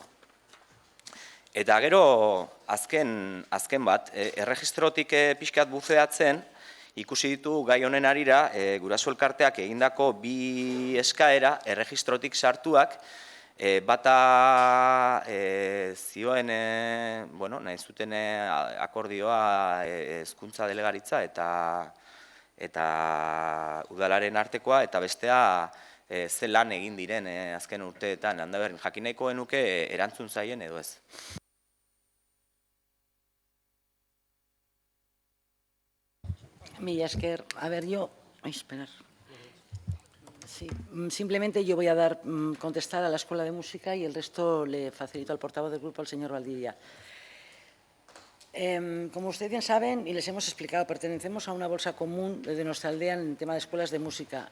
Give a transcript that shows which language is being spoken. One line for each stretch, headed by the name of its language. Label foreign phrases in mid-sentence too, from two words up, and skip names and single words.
Basque: Eta gero, azken bat, erregistrotik pixkat buzeatzen, ikusi ditu gai honen arira, Guraso Elkarteak egindako bi eskaera erregistrotik sartuak, Bata zioen, nahi zuten akordioa hezkuntza delegaritza eta udalaren artekoa, eta bestea ze lan egin diren azken urteetan. Handaber, jakin nahiko genuke erantzun zaien edo ez. Mila esker.
Spanish: A ver, yo... Ay, esperar. Sí, simplemente yo voy a contestar a la Escuela de Música y el resto le facilito al portavoz del grupo, al señor Valdivia. Como ustedes bien saben, y les hemos explicado, pertenecemos a una bolsa común de nuestra aldea en el tema de escuelas de música.